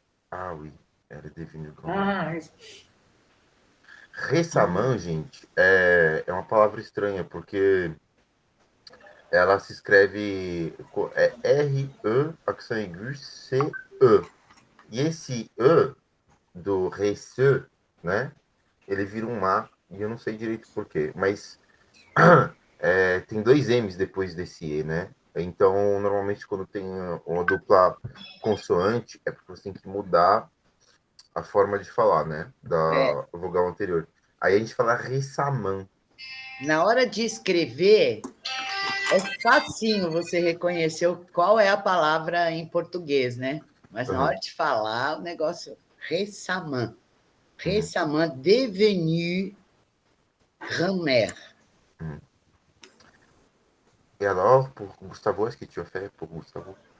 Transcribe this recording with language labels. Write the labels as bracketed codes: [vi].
[fr] Ah oui, elle est devenue grand-mère. Ah, [pt] Récemment, gente, é uma palavra estranha, porque ela se escreve R-E, accent aigu, C-E. E esse E do rece, né? Ele vira um A, e eu não sei direito por quê, mas tem dois M's depois desse E, né? Então, normalmente, quando tem uma dupla consoante, é porque você tem que mudar a forma de falar, né? Da vogal anterior. Aí a gente fala récemment. Na hora de escrever, é facinho você reconhecer qual é a palavra em português, né? Mas na hora de falar, o negócio récemment. [fr] Récemment devenu grand-mère. Et alors, pour Gustavo, est-ce que tu as fait pour Gustavo?